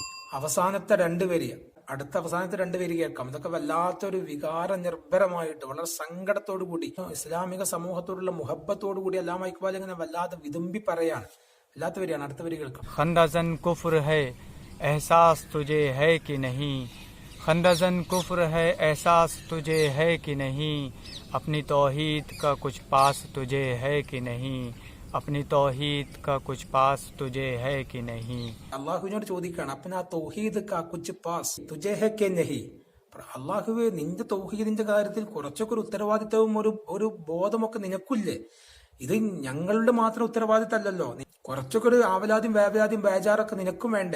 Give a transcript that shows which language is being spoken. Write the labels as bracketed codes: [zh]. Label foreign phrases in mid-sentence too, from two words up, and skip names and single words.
[ml] അവസാനത്തെ രണ്ട് വരി കേൾക്കാം. ഇതൊക്കെ വല്ലാത്തൊരു വികാര നിർഭരമായിട്ട് വളരെ സങ്കടത്തോടു കൂടി ഇസ്ലാമിക സമൂഹത്തോടുള്ള മുഹബത്തോടു കൂടി അല്ലാമ ഇക്ബാൽ ഇങ്ങനെ വല്ലാതെ വിതുമ്പി പറയാണ്. വല്ലാത്ത വരിയാണ്. അടുത്ത വരി കേൾക്കാം. [ur] خندہ زن کفر ہے احساس تجھے ہے کہ نہیں. خندہ زن کفر ہے احساس تجھے ہے کہ نہیں. اپنی توحید کا کچھ پاس تجھے ہے کہ نہیں. اپنی توحید کا کچھ پاس تجھے ہے کہ نہیں. [ml] അള്ളാഹുവിനോട് ചോദിക്കുകയാണ്, [ur] اپنی توحید کا کچھ پاس تجھے ہے کہ نہیں. [ml] അള്ളാഹുവെ, നിന്റെ തൗഹീദിന്റെ കാര്യത്തിൽ കുറച്ചൊക്കെ ഒരു ഉത്തരവാദിത്തവും ഒരു ബോധമൊക്കെ നിനക്കില്ലേ? ഇത് ഞങ്ങളുടെ മാത്രം ഉത്തരവാദിത്തമല്ലല്ലോ. കുറച്ചൊക്കെ ഒരു ആവലാദ്യം വേവലാദ്യം ബേജാറൊക്കെ നിനക്കും വേണ്ടേ?